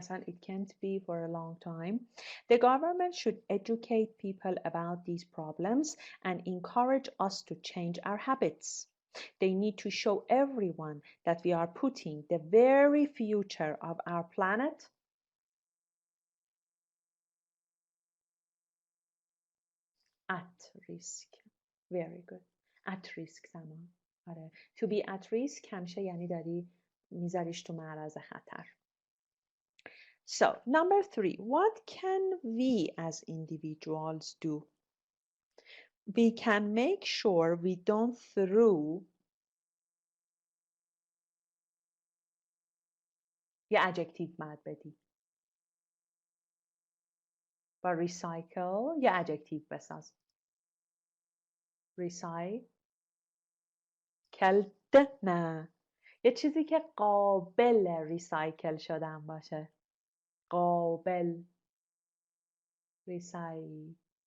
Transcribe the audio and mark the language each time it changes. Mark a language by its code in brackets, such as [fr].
[en] It can't be for a long time. The government should educate people about these problems and encourage us to change our habits. They need to show everyone that we are putting the very future of our planet at risk. Very good. At risk, Sama. To be at risk [fa] همیشه یعنی داری میذاریش تو معرض خطر. [en] So, number 3, what can we as individuals do? We can make sure we don't throw یه adjective [fa] بعد بدی. با recycle یه adjective بساز. [en] recycled نه. [fa] یه چیزی که قابل ریسایکل شدن باشه. قابل recyclable.